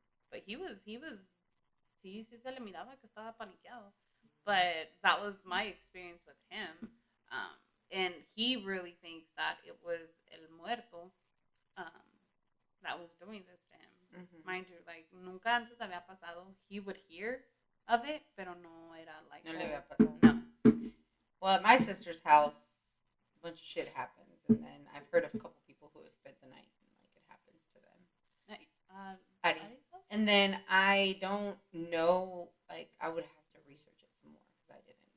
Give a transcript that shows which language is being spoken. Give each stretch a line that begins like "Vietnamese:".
English: But he was
Spanish: sí se le miraba que estaba paniqueado.
English: But that was my experience with him. And he really thinks that it was
Spanish: el muerto
English: that was doing this to him. Mind you, like,
Spanish: nunca antes había pasado.
English: He would hear of it,
Spanish: pero no era
English: like...
Spanish: No le había pasado. No.
English: Well, at my sister's house, a bunch of shit happens. And then I've heard of a couple people who have spent the night and, like, it happens to them. And then I don't know, like, I would have to research it some more because I didn't.